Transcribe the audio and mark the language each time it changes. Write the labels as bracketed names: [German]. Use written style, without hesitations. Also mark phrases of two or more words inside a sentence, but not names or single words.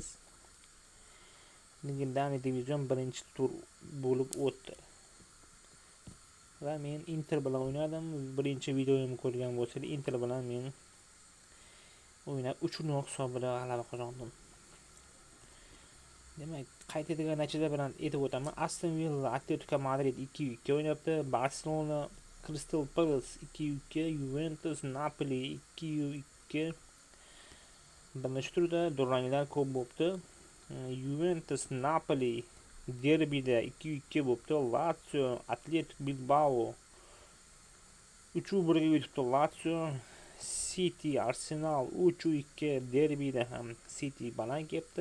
[Uzbek] Ligadagi divizion birinchi tur bo'lib o'tdi. Va men Inter bilan o'ynadim. Birinchi videomni ko'rgan bo'lsangiz, Inter bilan men o'ynab 3-0 hisobida g'alaba qozondim. Demak, qayd etilgan natijalar bilan aytib o'taman. Aston Villa Atletico Madrid 2-2 o'ynabdi. Barcelona Crystal Palace 2-2, Juventus Napoli 2-2. Birinchi turda duranglar ko'p bo'ldi. Juventus Napoli derbida 2-2 bo'ldi. Lazio Atletico Bilbao 3-1 ga yutibdi. Lazio City Arsenal 3-2 derbida ham City baland keldi.